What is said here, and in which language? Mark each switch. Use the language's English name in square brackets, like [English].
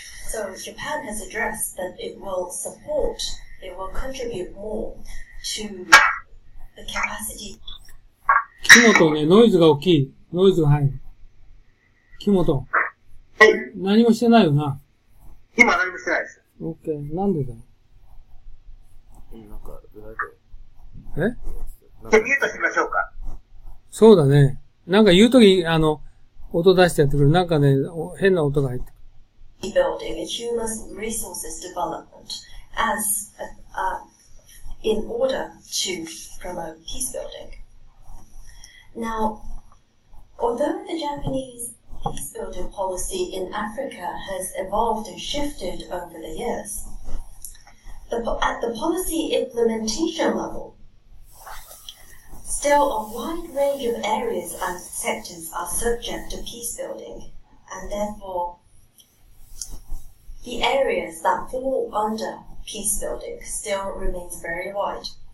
[English] So Japan has addressed that it will contribute more to the capacity. [Japanese] 木本ね、ノイズが大きい。ノイズが入る。木本。はい。何もしてないよな。今何もしてないです。オッケー。なんでだよ。なんか、え？じゃあミュートしましょうか。そうだね。なんか言うとき、音出してやってくる。なんかね、変な音が入ってくる。 [English] Building and human resources development as in order to promote peace building. Now, although the Japanese peace building policy in Africa has evolved and shifted over the years, at the policy implementation level, still a wide range of areas and sectors are subject to peace building, and therefore the areas that fall under peace building still remains very wide.